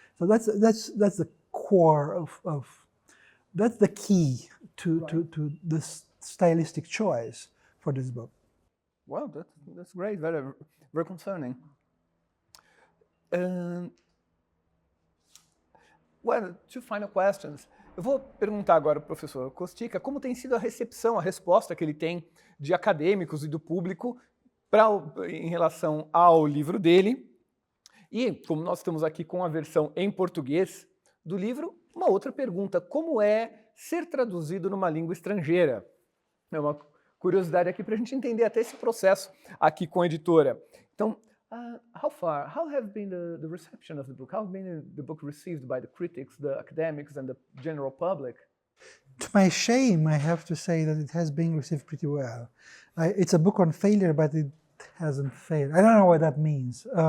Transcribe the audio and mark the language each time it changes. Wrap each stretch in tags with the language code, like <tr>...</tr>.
<en>So that's the core of that's the key to this stylistic choice for this book. Well, that's great, very, very concerning. Well, two final questions.</en> <pt>Eu vou perguntar agora para o professor Costica como tem sido a recepção, a resposta que ele tem de acadêmicos e do público em relação ao livro dele. E, como nós estamos aqui com a versão em português do livro, uma outra pergunta: como é ser traduzido numa língua estrangeira? É uma curiosidade aqui para a gente entender até esse processo aqui com a editora. Então,</pt> <en>how have been the reception of the book? How have been the book received by the critics, the academics, and the general public? To my shame, I have to say that it has been received pretty well. It's a book on failure, but it hasn't failed. I don't know what that means.</en>